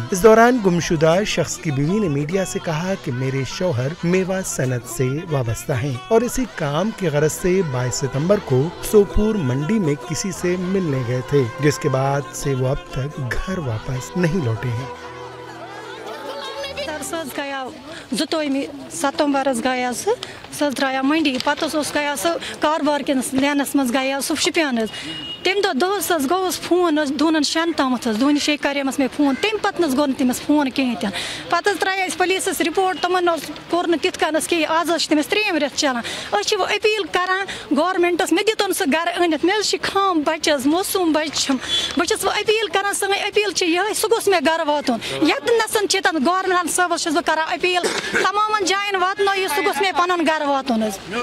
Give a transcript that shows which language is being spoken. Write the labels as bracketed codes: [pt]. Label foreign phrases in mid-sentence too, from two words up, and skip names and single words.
[ur] اس دوران گمشدہ شخص کی بیوی نے میڈیا سے کہا کہ میرے شوہر میوہ صنعت سے وابستہ ہیں اور اسی کام کی غرض سے 22 ستمبر کو سوپور منڈی میں کسی سے ملنے گئے تھے، جس کے بعد سے وہ اب تک گھر واپس نہیں لوٹے ہیں۔ [ks] زٕتووُہمہِ ستمبر گیا سہ درٛایا منڈی پتہٕ گیا سہ کاربار کِس لینس منٛز گیا سہ شُپین تمہِ دۄہ دۄہس گوٚوُس فون دۄہن شٮ۪ن تامتھ دۄہنہِ شیٚیہِ کریمس مےٚ فون تمہِ پتہٕ گوٚو نہٕ تٔمِس فون کِہیٖنۍ تہِ نہٕ پتہٕ ترٛایے اَسہِ پُلیٖسس رِپورٹ تِمن کوٚر نہٕ تِتھ کٔنس کِہیٖنۍ آز چھِ تٔمِس 3یِم رٮ۪تھ چلان أسۍ چھِ وۄنۍ أپیٖل کران گورمینٹس مےٚ دِتُن سُہ گرٕ أنِتھ مےٚ حظ چھِ خام بچہِ حظ موسوٗم بچہِ چھِم بہٕ چھَس وۄنۍ أپیٖل کران سٲنۍ أپیٖل چھِ یِہے سُہ گوٚژھ مےٚ گرٕ واتُن ییٚتنس چھِ تتھ گورمینٹ صٲبس چھَس بہٕ کران أپیٖل تمامن جاین واتنٲیِو سُہ گوٚژھ مےٚ پنُن گرٕ واتُن حظ